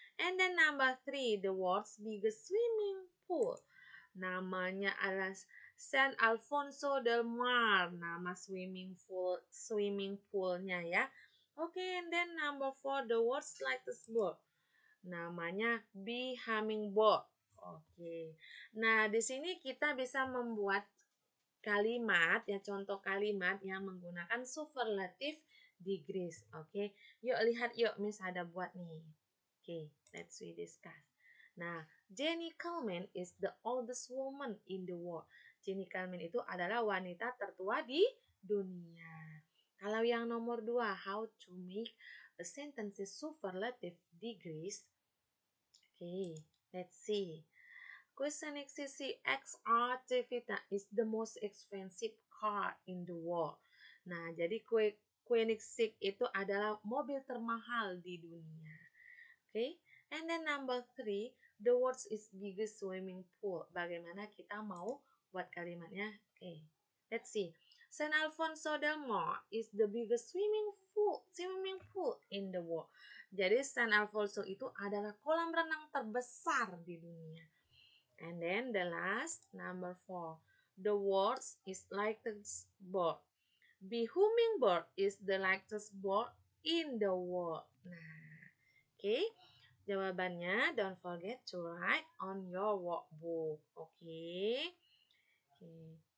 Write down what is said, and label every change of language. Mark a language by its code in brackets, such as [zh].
[en] And then number three, the world's biggest swimming pool. [id] Namanya adalah San Alfonso del Mar. Nama swimming poolnya ya. [en] Oke, and then number four, the world's lightest boat. [id] Namanya bee hummingbird. Oke. Nah, di sini kita bisa membuat kalimat ya, contoh kalimat yang menggunakan superlative degrees. Oke. Yuk lihat yuk, Miss ada buat nih. Oke, [en] let's we discuss. Nah, Jenny Coleman is the oldest woman in the world. [id] Jenny Coleman itu adalah wanita tertua di dunia. Kalau yang nomor dua, [en] how to make a sentence superlative degrees. Okay, let's see. Question XR Vita is the most expensive car in the world. [id] Nah, jadi Koenigsegg itu adalah mobil termahal di dunia. [en] Okay, and then number three, the world's is biggest swimming pool. [id] Bagaimana kita mau buat kalimatnya? [en] Okay, let's see. San Alfonso del Mar is the biggest swimming pool in the world. [id] Jadi San Alfonso itu adalah kolam renang terbesar di dunia. [en] And then the last, number four, the world's is lightest bird. The hummingbird is the lightest bird in the world. Nah, okay. [id] Jawabannya [en] don't forget to write on your workbook. Okay. Okay.